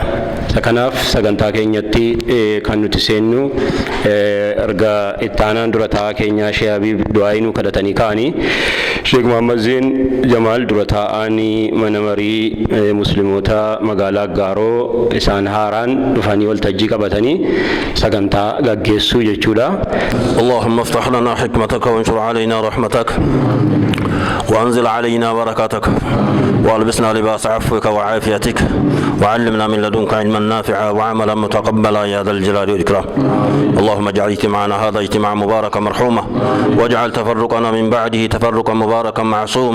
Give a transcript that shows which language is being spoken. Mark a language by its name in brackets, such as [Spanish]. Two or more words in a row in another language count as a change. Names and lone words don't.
[Oromo] Kanaaf sagantaa keenyatti kan nuti seennu erga ittaanaan dura taa'aa keenyaa Sheekh Habiib du'aayinuu kadhatanii ka'anii Sheekh Muhammad Zeen Jamaal dura taa'anii mana marii musliimoota magaalaa Aggaaroo isaan haaraan dhufanii waltajjii qabatanii sagantaa gaggeessuu jechuudha. [Arabic] اللهم افتح لنا حكمتك وانشر علينا رحمتك وأنزل علينا بركاتك وألبسنا لباس عفوك وعافيتك وعلمنا من لدنك علما نافعا وعملا متقبلا يا ذا الجلال والإكرام. اللهم اجعل اجتماعنا هذا اجتماعا مباركا مرحوما واجعل تفرقنا من بعده تفرقا مباركا معصوما.